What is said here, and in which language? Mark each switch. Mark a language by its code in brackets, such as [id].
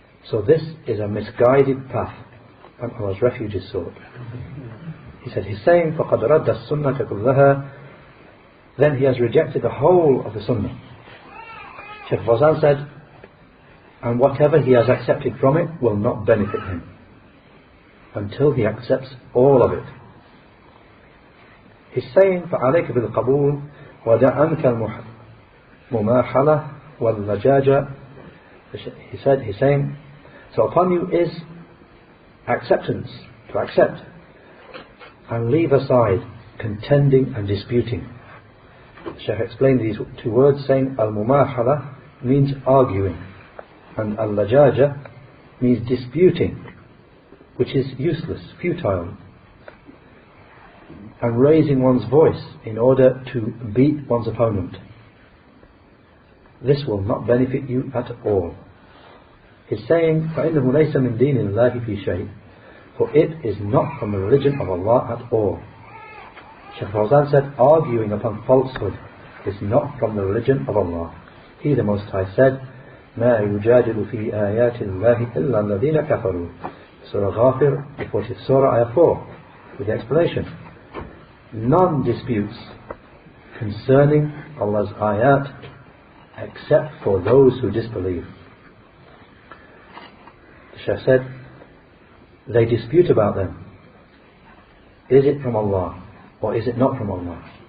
[en] So this is a misguided path, and Allah's refuge is sought. He said, he's saying, [ar] فَقَدْ رَدَّ السُّنَّةَ كُلَّهَا [en] then he has rejected the whole of the Sunnah. Shaykh Fawzan said, and whatever he has accepted from it will not benefit him until he accepts all of it. He's saying, [ar] فَعَلَيْكَ بِالْقَبُولِ وَدَعَنْكَ الْمُمَاحَلَةِ وَاللَّجَاجَةِ. [en] He's saying, so upon you is acceptance, to accept, and leave aside contending and disputing. The Shaykh explained these two words, saying al-mumahala means arguing, and al-lajaja means disputing, which is useless, futile, and raising one's voice in order to beat one's opponent. This will not benefit you at all. He's saying, [ar] فَإِنَّهُ لَيْسَ مِنْ دِينِ اللَّهِ فِي شَيْءٍ, [en] for it is not from the religion of Allah at all. Shaykh Fawzan said, arguing upon falsehood is not from the religion of Allah. He, the Most High, said, [ar] مَا يُجَادِلُ فِي آيَاتِ اللَّهِ إِلَّا الَّذِينَ كَفَرُوا. [en] Surah Ghafir, the 40th Surah, Ayah 4, with the explanation. None disputes concerning Allah's ayat except for those who disbelieve. The Shaykh said, they dispute about them. Is it from Allah or is it not from Allah?